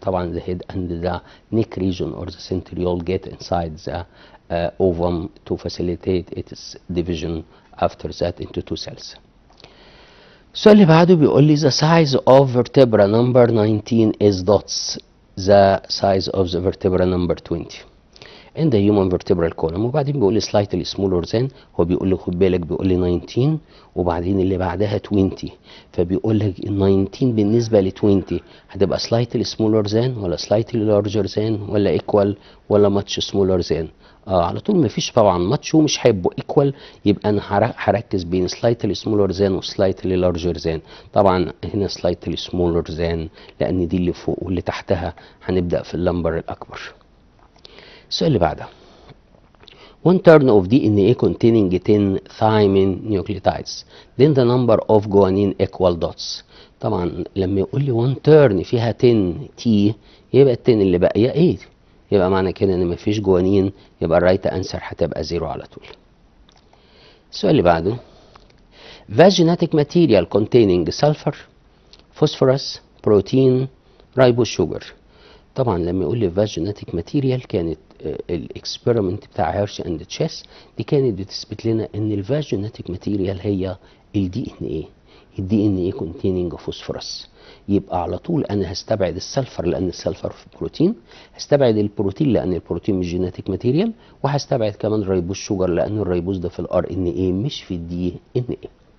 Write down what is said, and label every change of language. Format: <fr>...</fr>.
<en>طبعا the head and the neck region or the centriole get inside the ovum to facilitate its division after that into 2 cells. السؤال اللي بعده بيقول لي the size of vertebra number 19 is dots the size of the vertebra number 20. in the human vertebral column.</en> <ar>وبعدين بيقول لي slightly smaller than، هو بيقول لي خد بالك بيقول لي 19 وبعدين اللي بعدها 20، فبيقول لك ال 19 بالنسبه ل 20 هتبقى slightly smaller than ولا slightly larger than ولا equal ولا much smaller than. على طول مفيش طبعا much ومش هيبقوا equal، يبقى انا هركز بين slightly smaller than و slightly larger than. طبعا هنا slightly smaller than لان دي اللي فوق واللي تحتها هنبدأ في اللمبر الاكبر.</ar> <en>السؤال اللي بعده one turn of DNA containing 10 thymine nucleotides then the number of guanine equal dots.</en> <ar>طبعا لما يقول لي one turn فيها 10 T يبقى ال 10 اللي باقيه 8، يبقى معنى كده ان مفيش جوانين، يبقى الرايت انسر هتبقى 0 على طول.</ar> <en>السؤال اللي بعده the genetic material containing sulfur phosphorus protein ribose sugar.</en> <ar>طبعا لما يقول لي the genetic material كانت الاكسبيرمنت بتاع هيرش اند تشيس دي كانت بتثبت لنا ان ال genetic material هي الدي ان ايه، الدي ان ايه containing phosphorus. يبقى على طول انا هستبعد السلفر لان السلفر في البروتين، هستبعد البروتين لان البروتين مش جيناتيك ماتيريال، وهستبعد كمان الريبوز شوجر لان الريبوز ده في الار ان ايه مش في الدي ان ايه.</ar>